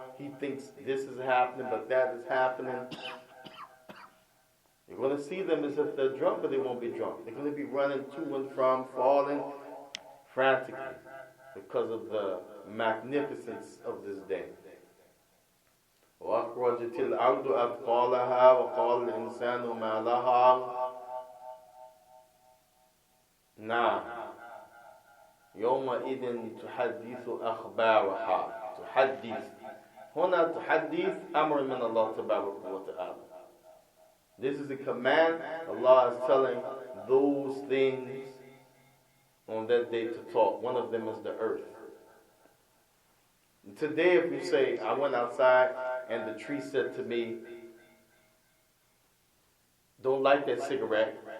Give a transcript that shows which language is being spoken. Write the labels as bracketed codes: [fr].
[en] He thinks this is happening, but that is happening. You're going to see them as if they're drunk, but they won't be drunk. They're going to be running to and from, falling frantically because of the magnificence of this day. [ar] وَأَخْرَجَتِ الْأَرْضُ أَثْقَالَهَا وَقَالَ الْإِنسَانُ مَا لَهَا نعم يومئذ تحدث أخبارها. تحدث هنا تحدث أمر من الله تبارك وتعالى. [en] This is a command. Allah is telling those things on that day to talk. One of them is the earth. Today, if you say, I went outside and the tree said to me, don't light that cigarette.